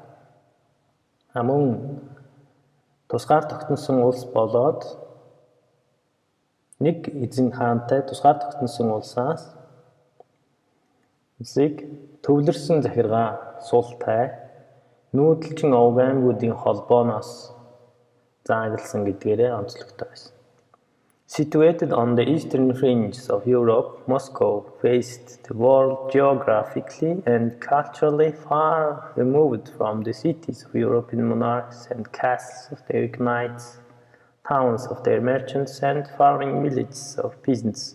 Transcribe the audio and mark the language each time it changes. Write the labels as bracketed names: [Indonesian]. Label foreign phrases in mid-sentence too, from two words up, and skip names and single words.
[Mongolian] мөн тусгаар тогтносон улс болоод нэг эзэн хаантай тусгаар тогтносон улсаас улсыг төвлөрсөн захиргаа султай нүүдэлчин овг аймагуудын холбооноос заагласан гэдгээрээ онцлогтой байсан. [English] Situated on the eastern fringes of Europe, Moscow faced the world geographically and culturally far removed from the cities of European monarchs and castles of their knights, towns of their merchants, and farming villages of peasants.